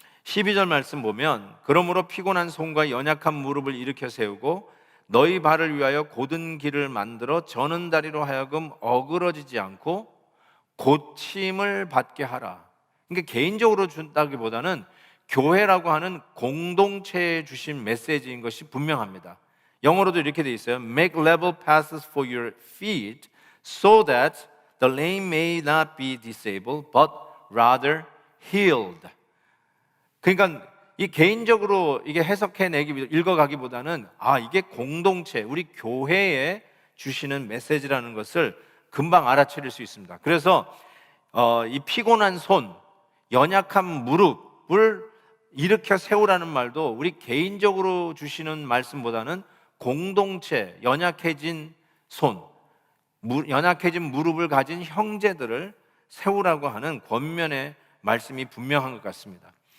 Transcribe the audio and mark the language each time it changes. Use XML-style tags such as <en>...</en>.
<ko>12절 말씀 보면 그러므로 피곤한 손과 연약한 무릎을 일으켜 세우고 너희 발을 위하여 곧은 길을 만들어 저는 다리로 하여금 어그러지지 않고 고침을 받게 하라. 그러니까 개인적으로 준다기보다는 교회라고 하는 공동체에 주신 메시지인 것이 분명합니다. 영어로도 이렇게 돼 있어요.</ko> <en>Make level paths for your feet so that the lame may not be disabled but rather healed.</en> <ko>그러니까 이 개인적으로 이게 해석해내기 읽어가기보다는 이게 공동체 우리 교회에 주시는 메시지라는 것을 금방 알아차릴 수 있습니다. 그래서 이 피곤한 손, 연약한 무릎을 일으켜 세우라는 말도 우리 개인적으로 주시는 말씀보다는 공동체, 연약해진 손, 연약해진 무릎을 가진 형제들을 세우라고 하는 권면의 말씀이 분명한 것 같습니다.</ko>